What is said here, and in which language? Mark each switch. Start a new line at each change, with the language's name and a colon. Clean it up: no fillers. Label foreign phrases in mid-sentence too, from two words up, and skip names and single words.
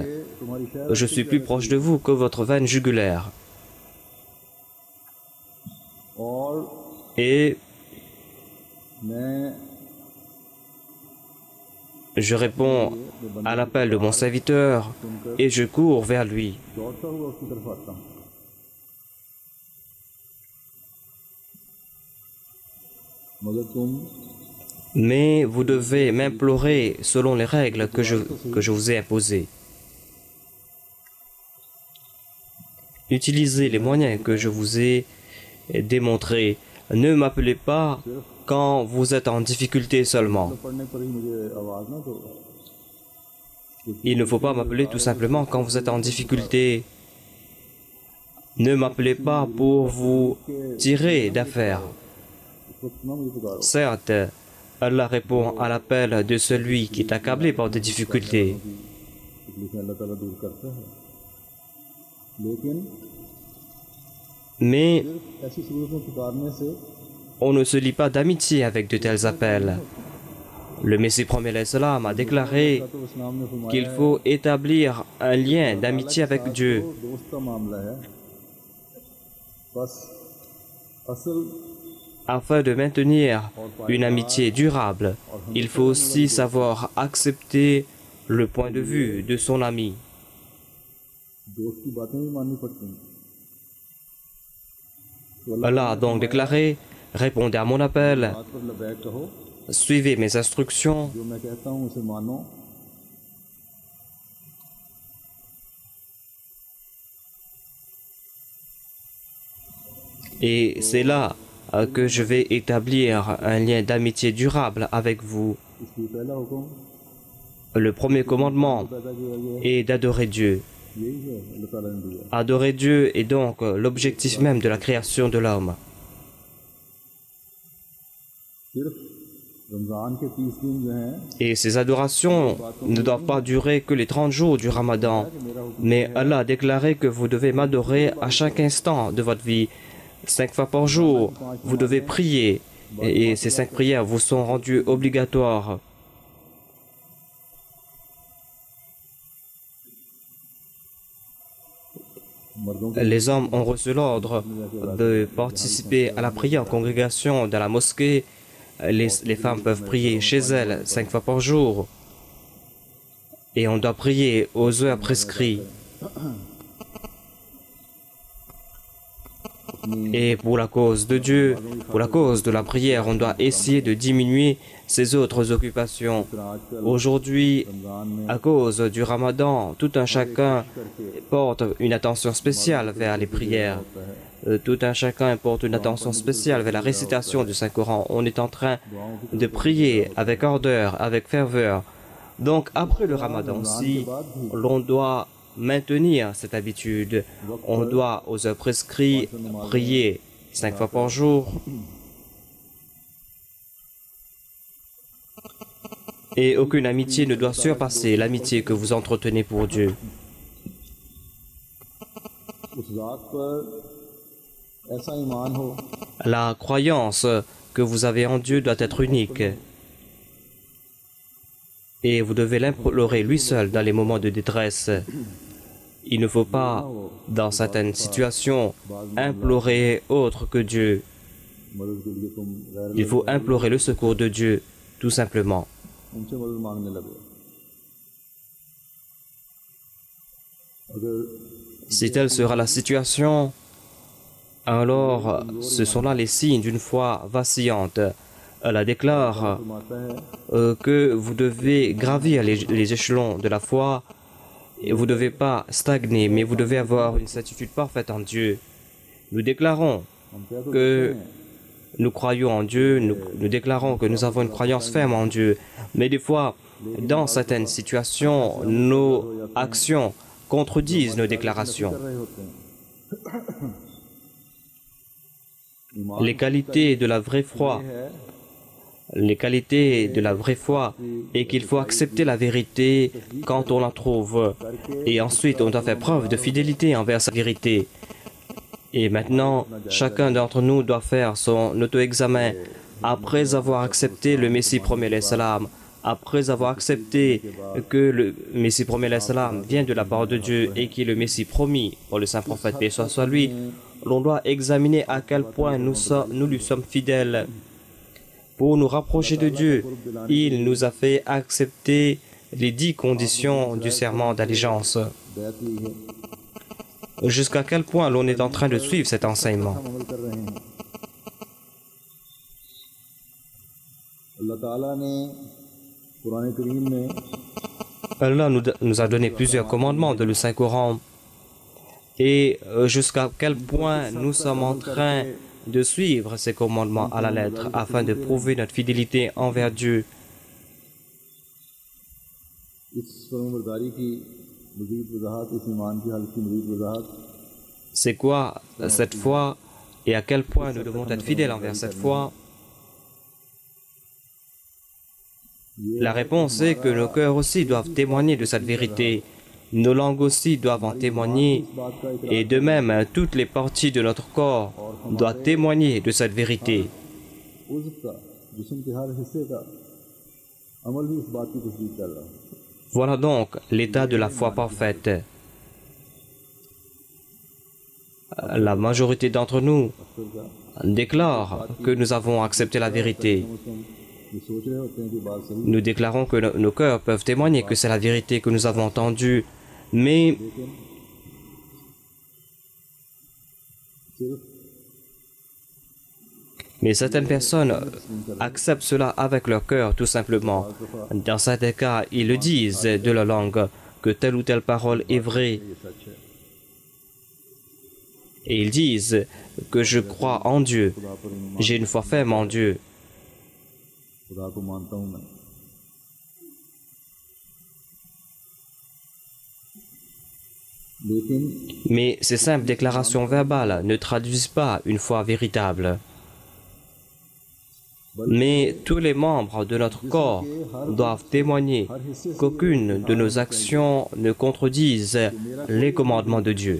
French: Je suis plus proche de vous que votre veine jugulaire. Et Je réponds à l'appel de mon serviteur et je cours vers lui.
Urdu: دوڑتا ہوا اس کی طرف آتا ہوں. مگر تم
French: Mais vous devez m'implorer selon les règles que je vous ai imposées. Utilisez les moyens que je vous ai démontrés. Ne m'appelez pas quand vous êtes en difficulté seulement.
Urdu: پڑھنے پر ہی مجھے آواز نہ تو
French: Il ne faut pas m'appeler tout simplement quand vous êtes en difficulté. Ne m'appelez pas pour vous tirer d'affaire.
Urdu: اس وقت نہ مجھے پکارو.
French: Certes, Allah répond à l'appel de celui qui est accablé par des difficultés.
Urdu: تکلیف اللہ تعالیٰ دور کرتا ہے، لیکن
French: Mais
Urdu: ایسی صورت میں پکارنے سے
French: on ne se lie pas d'amitié avec de tels appels. Le Messie premier l'Islam a déclaré
Urdu: تو اسلام نے فرمایا
French: qu'il faut établir un lien d'amitié avec Dieu.
Urdu: دوست کا معاملہ ہے، بس اصل
French: Afin de maintenir une amitié durable, il faut aussi savoir accepter le point de vue de son ami.
Urdu: دوست کی باتیں بھی ماننی پڑتی ہیں. तो
French: Allah a donc déclaré, répondez à mon appel,
Urdu: بات پر لبیک کہو,
French: suivez mes instructions,
Urdu: جو میں کہتا ہوں اسے مانو,
French: et c'est là que je vais établir un lien d'amitié durable avec vous.
Urdu: اس لیے پہلا حکم
French: Le premier commandement
Urdu: پیدا کیا گیا ہے,
French: est d'adorer Dieu.
Urdu: یہی ہے اللہ تعالیٰ نے دیا.
French: Adorer Dieu est donc l'objectif même de la création de l'homme.
Urdu: صرف رمضان کے 30 دن جو ہیں,
French: Et ces adorations ne doivent pas durer que les 30 jours du Ramadan. Mais Allah a déclaré que vous devez m'adorer à chaque instant de votre vie. 5 fois par jour, vous devez prier. Et ces 5 prières vous sont rendues obligatoires.
Urdu: مردوں کے
French: Les hommes ont reçu l'ordre de participer à la prière en congrégation dans la mosquée. Les femmes peuvent prier chez elles 5 fois par jour. Et on doit prier aux heures prescrites. Et pour la cause de Dieu, pour la cause de la prière, on doit essayer de diminuer ses autres occupations. Aujourd'hui,
Urdu: رمضان میں
French: à cause du Ramadan, tout un chacun porte une attention spéciale vers les prières. Tout un chacun porte une attention spéciale vers la récitation du Saint-Coran. On est en train de prier avec ardeur, avec ferveur. Donc, après le Ramadan aussi, l'on doit maintenir cette habitude. On doit, aux heures prescrites, prier 5 fois par jour. Et aucune amitié ne doit surpasser l'amitié que vous entretenez pour Dieu.
Urdu: اس ذات پر ایسا ایمان ہو
French: La croyance que vous avez en Dieu doit être unique. Et vous devez l'implorer lui seul dans les moments de détresse. Il ne faut pas, dans certaines situations, implorer autre que Dieu.
Urdu: مدد کے لیے تم غیر
French: Il faut implorer le secours de Dieu, tout simplement.
Urdu: ان سے مدد مانگنے لگے۔ اگر
French: Si telle sera la situation, alors ce sont là les signes d'une foi vacillante. Allah déclare
Urdu: فرماتا ہے
French: que vous devez gravir les échelons de la foi et vous ne devez pas stagner, mais vous devez avoir une certitude parfaite en Dieu. Nous déclarons
Urdu: ہم کہہ تو
French: que nous croyons en Dieu, nous déclarons que nous avons une croyance ferme en Dieu, mais des fois, dans certaines situations, nos actions contredisent nos déclarations.
Urdu: کر رہے ہوتے ہیں۔ ایمان
French: Les qualités de la vraie foi,
Urdu: है
French: les qualités de la vraie foi est qu'il faut accepter la vérité quand on la trouve. Et ensuite, on doit faire preuve de fidélité envers sa vérité. Et maintenant, chacun d'entre nous doit faire son auto-examen après avoir accepté le Messie premier l'Islam, après avoir accepté que le Messie premier l'Islam vient de la part de Dieu et qui est le Messie promis pour le saint prophète, paix soit sur lui. L'on doit examiner à quel point nous lui sommes fidèles. Pour nous rapprocher de Dieu, il nous a fait accepter les 10 conditions du serment d'allégeance.
Urdu: بیعت ہوئی ہے
French: Jusqu'à quel point l'on est en train de suivre cet enseignement?
Urdu: ہم عمل کر رہے ہیں اللہ تعالیٰ نے قرآن کریم میں
French: Allah nous a donné plusieurs commandements de le Saint-Coran. Et jusqu'à quel point nous sommes en train de suivre ces commandements à la lettre afin de prouver notre fidélité envers Dieu.
Urdu: اس فرمانبرداری کی مزید وضاحت اس ایمان کی حالت کی مزید وضاحت
French: C'est quoi cette foi et à quel point nous devons être fidèles envers cette foi? La réponse est que nos cœurs aussi doivent témoigner de cette vérité. Nos langues aussi doivent en témoigner. Et de même, toutes les parties de notre corps doivent témoigner de cette vérité.
Urdu: عضو کا جسم کے ہر حصے کا عمل بھی اس بات کی تصدیق کر رہا ہے
French: Voilà donc l'état de la foi parfaite. La majorité d'entre nous déclare que nous avons accepté la vérité.
Urdu: یہ سوچ رہے ہوتے ہیں کہ بات صحیح
French: Nous déclarons que nos cœurs peuvent témoigner que c'est la vérité que nous avons entendue, mais
Urdu: لیکن صرف
French: Mais certaines personnes acceptent cela avec leur cœur, tout simplement. Dans certains cas, ils le disent de leur langue, que telle ou telle parole est vraie.
Urdu: یہ سچ ہے
French: Et ils disent que je crois en Dieu.
Urdu: خدا پر ایمان
French: J'ai une foi ferme en Dieu.
Urdu: خدا کو مانتا ہوں میں لیکن
French: Mais ces simples déclarations verbales ne traduisent pas une foi véritable. Mais tous les membres de notre corps doivent témoigner qu'aucune de nos actions ne contredisent les commandements de Dieu.